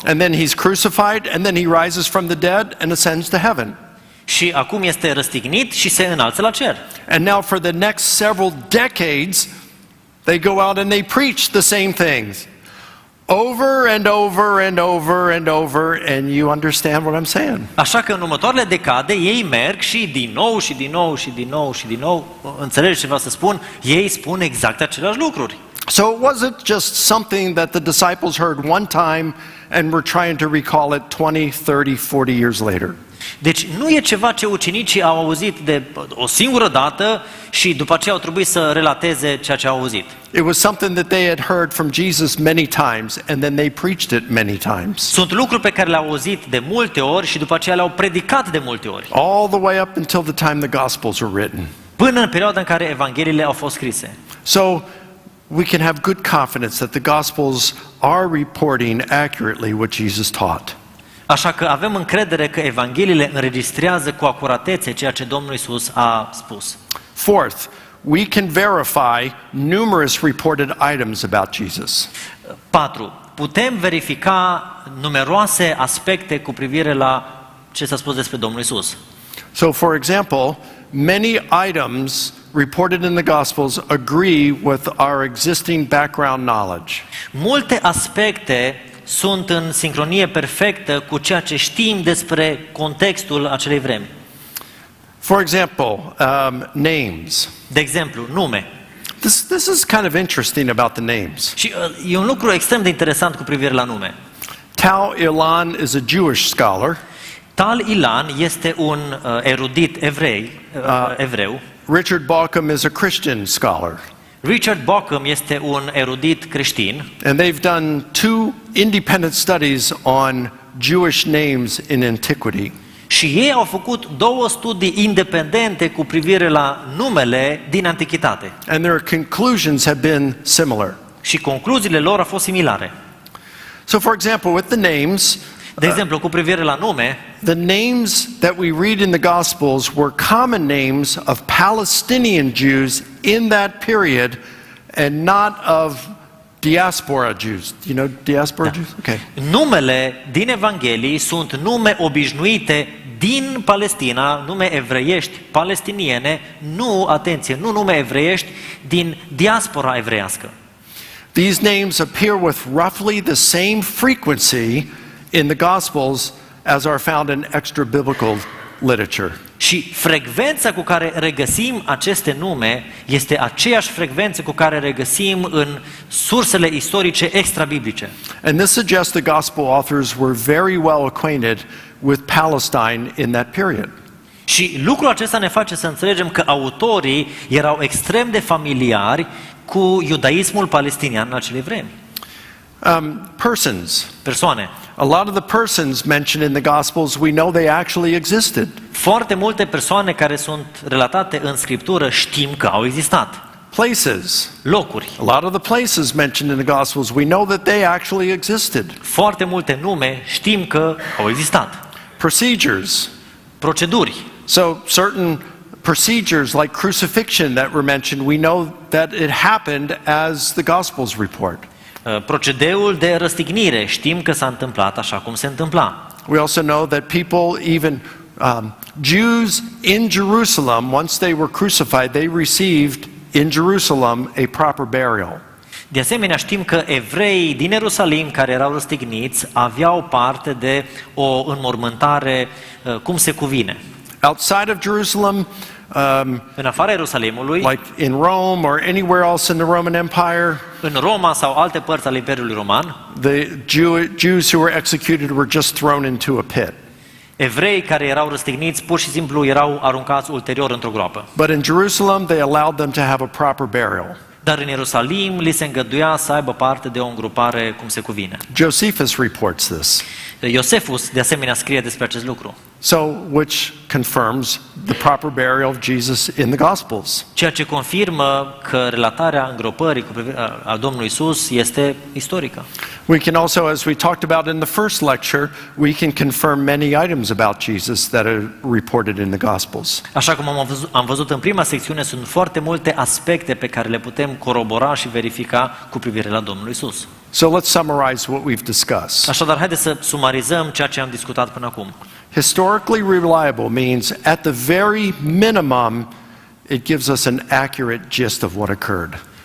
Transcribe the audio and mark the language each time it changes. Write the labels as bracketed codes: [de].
[en] And then he's crucified, and then he rises from the dead and ascends to heaven. [ro] Și acum este răstignit și se înalță la cer. [en] And now for the next several decades, they go out and they preach the same things. Over and over and over and over, and you understand what I'm saying. [ro] Așa că în următoarele decade ei merg și din nou și din nou și din nou și din nou, înțelegeți ce vreau să spun? Ei spun exact aceleași lucruri. [en] So it wasn't just something that the disciples heard one time and were trying to recall it 20, 30, 40 years later. [ro] Deci nu e ceva ce ucenicii au auzit de o singură dată și după aceea au trebuit să relateze ceea ce au auzit. [en] It was something that they had heard from Jesus many times and then they preached it many times. [ro] Sunt lucruri pe care le-au auzit de multe ori și după aceea le-au predicat de multe ori. [en] All the way up until the time the Gospels were written. [ro] Până în perioada în care evangheliile au fost scrise. [en] So we can have good confidence that the Gospels are reporting accurately what Jesus taught. [ro] Așa că avem încredere că evangheliile înregistrează cu acuratețe ceea ce Domnul Iisus a spus. [en] Fourth, we can verify numerous reported items about Jesus. [ro] 4. Putem verifica numeroase aspecte cu privire la ce s-a spus despre Domnul Iisus. [en] So, for example, many items reported in the Gospels agree with our existing background knowledge. [ro] Multe aspecte sunt în sincronie perfectă cu ceea ce știm despre contextul acelei vremi. [en] For example, names. [ro] De exemplu, nume. [en] This is kind of interesting about the names. [ro] Și e un lucru extrem de interesant cu privire la nume. [en] Tal Ilan is a Jewish scholar. [ro] Tal Ilan este un erudit evreu. [en] Richard Bauckham is a Christian scholar. [ro] Richard Bauckham este un erudit creștin. [en] And they've done 2 independent studies on Jewish names in antiquity. [ro] Și ei au făcut 2 studii independente cu privire la numele din antichitate. [en] And their conclusions have been similar. [ro] Și concluziile lor au fost similare. [en] So, for example, with the names, [ro] De exemplu, cu privire la nume, [en] the names that we read in the Gospels were common names of Palestinian Jews in that period and not of diaspora Jews. You know diaspora Jews? Okay. [ro] numele din Evanghelii sunt nume obișnuite din Palestina, nume evreiești palestiniene, nu, atenție, nu nume evreiești din diaspora evreiască. [en] These names appear with roughly the same frequency in the Gospels as are found in extra-biblical literature. [ro] Și frecvența cu care regăsim aceste nume este aceeași frecvență cu care regăsim în sursele istorice extrabiblice. [en] And this suggests the Gospel authors were very well acquainted with Palestine in that period. [ro] Și lucrul acesta ne face să înțelegem că autorii erau extrem de familiari cu iudaismul palestinian în acele vremi. [en] Persons. [ro] Persoane. [en] A lot of the persons mentioned in the Gospels, we know they actually existed. [ro] Foarte multe persoane care sunt relatate în Scriptură știm că au existat. [en] places. [ro] locuri. [en] A lot of the places mentioned in the Gospels, we know that they actually existed. [ro] Foarte multe nume știm că au existat. [en] Procedures. [ro] Proceduri. [en] So certain procedures like crucifixion that were mentioned, we know that it happened as the Gospels report. [ro] Procedeul de răstignire, știm că s-a întâmplat așa cum se întâmpla. [en] We also know that people, even Jews in Jerusalem, once they were crucified, they received in Jerusalem a proper burial. [ro] De asemenea, știm că evreii din Ierusalim care erau răstigniți aveau parte de o înmormântare cum se cuvine. [en] Outside of Jerusalem, [ro] În afara Ierusalimului, [en] like in Rome or anywhere else in the Roman Empire, [ro] în Roma sau alte părți ale Imperiului Roman, [en] the Jews who were executed were just thrown into a pit. [ro] evrei care erau răstigniți pur și simplu erau aruncați ulterior într-o groapă. [en] But in Jerusalem, they allowed them to have a proper burial. [ro] Dar în Ierusalim li se îngăduia să aibă parte de o îngropare cum se cuvine. [en] Josephus reports this. [ro] Iosefus de asemenea scrie despre acest lucru. [en] So, which confirms the proper burial of Jesus in the Gospels. [ro] Ceea ce confirmă că relatarea îngropării a Domnului Isus este istorică. [en] We can also, as we talked about in the first lecture, we can confirm many items about Jesus that are reported in the Gospels. [ro] Așa cum am văzut în prima secțiune, sunt foarte multe aspecte pe care le putem corobora și verifica cu privire la Domnul Isus. [en] So let's summarize what we've discussed. [ro] Așadar, haideți să sumarizăm ceea ce am discutat până acum. [en] Historically reliable means at the very minimum it gives us an accurate gist of what occurred.